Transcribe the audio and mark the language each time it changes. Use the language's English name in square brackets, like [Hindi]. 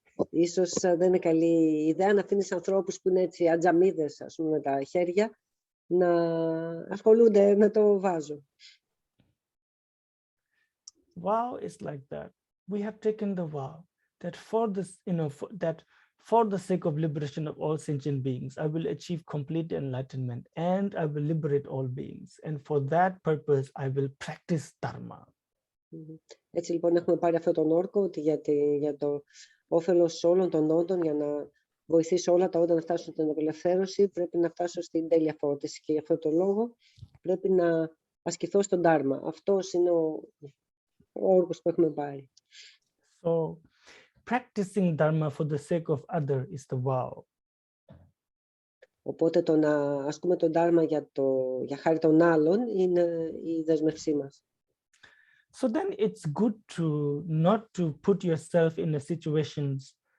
[Greek] Ίσως δεν είναι καλή ιδέα να αφήνεις ανθρώπους που είναι έτσι ατζαμίδες, ας πούμε, με τα χέρια, να ασχολούνται με το βάζο. [English] Vow is like that. We have taken the vow that for this, you know, that for the sake of liberation of all sentient beings, I will achieve complete enlightenment and I will liberate all beings. And for that purpose, I will practice dharma. [Greek] Έτσι λοιπόν έχουμε πάρει αυτόν τον όρκο ότι για το όφελος όλων των όντων, για να βοηθήσω όλα τα όντα να φτάσουν στην απελευθέρωση, πρέπει να φτάσω στην τέλεια φώτιση και γι' αυτό το λόγο πρέπει να ασκηθώ στον Dharma. Αυτός είναι ο όρκος που έχουμε πάρει. [English] So, practicing Dharma for the sake of other is the vow. [Greek] Οπότε το να ασκούμε τον Dharma για χάρη των άλλων είναι η δέσμευσή μας. [English] So then it's good to not to put yourself in a situations